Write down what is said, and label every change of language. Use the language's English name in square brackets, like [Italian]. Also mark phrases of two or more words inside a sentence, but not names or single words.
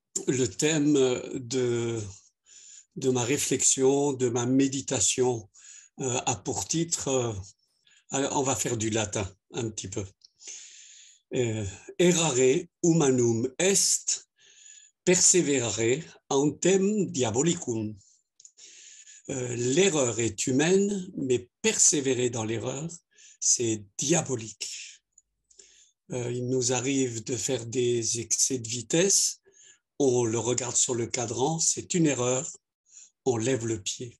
[French] le thème de ma réflexion, de ma méditation a pour titre, on va faire du latin un petit peu. [Latin] Errare humanum est, perseverare auntem diabolicum. [French] L'erreur est humaine, mais persévérer dans l'erreur, c'est diabolique. Il nous arrive de faire des excès de vitesse, on le regarde sur le cadran, c'est une erreur, on lève le pied.